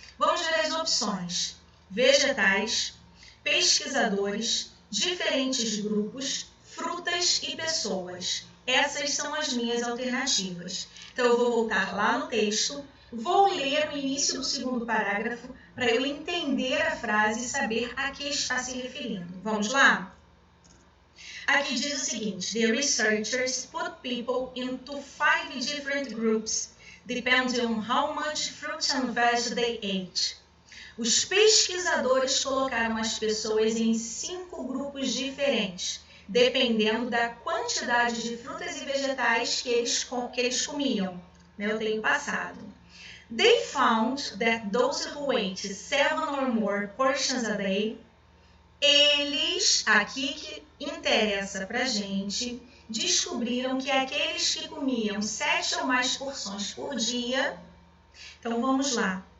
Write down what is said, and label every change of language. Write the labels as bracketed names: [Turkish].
[Portuguese] Vamos ver as opções. Vegetais, pesquisadores, diferentes grupos, frutas e pessoas. Essas são as minhas alternativas. Então, eu vou voltar lá no texto, vou ler o início do segundo parágrafo para eu entender a frase e saber a que está se referindo. Vamos lá? Aqui diz o seguinte, [English] the researchers put people into 5 different groups, depending on how much fruit and veg they ate. [Portuguese] Os pesquisadores colocaram as pessoas em 5 grupos diferentes, dependendo da quantidade de frutas e vegetais que eles comiam. Eu tenho passado. [English] They found that those who ate 7 or more portions a day, [Portuguese] eles, aqui que interessa pra gente, descobriram que aqueles que comiam 7 ou mais porções por dia. Então vamos lá.